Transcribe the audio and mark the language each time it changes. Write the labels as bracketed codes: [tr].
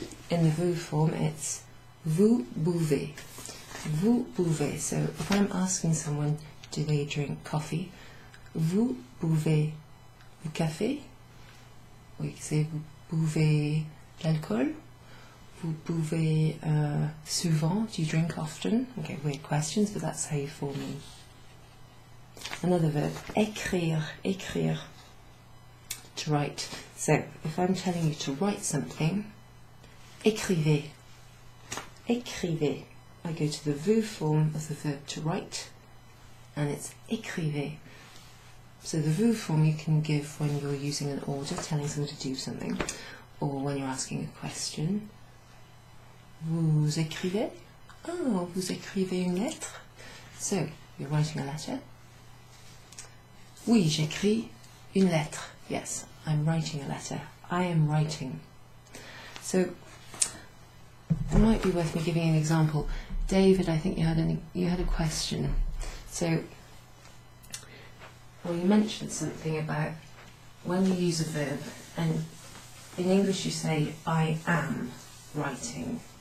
[en] In the vous form, it's vous buvez. [fr] Vous buvez. [en] So, if I'm asking someone, do they drink coffee? [fr] Vous buvez du café? [en] Or you can say [fr] vous buvez l'alcool? Vous buvez souvent? [en] Do you drink often? Okay, weird questions, but that's how you form them. Another verb, écrire, écrire, to write. So, if I'm telling you to write something, écrivez, écrivez. I go to the vous form of the verb to write, and it's écrivez. So the vous form you can give when you're using an order, telling someone to do something, or when you're asking a question. [fr] Vous écrivez? Oh, vous écrivez une lettre? [en] So, you're writing a letter. [fr] Oui, j'écris une lettre. [en] Yes, I'm writing a letter. I am writing. So, it might be worth me giving an example. David, I think you had a question. So, well, you mentioned something about when you use a verb, and in English you say, I am writing.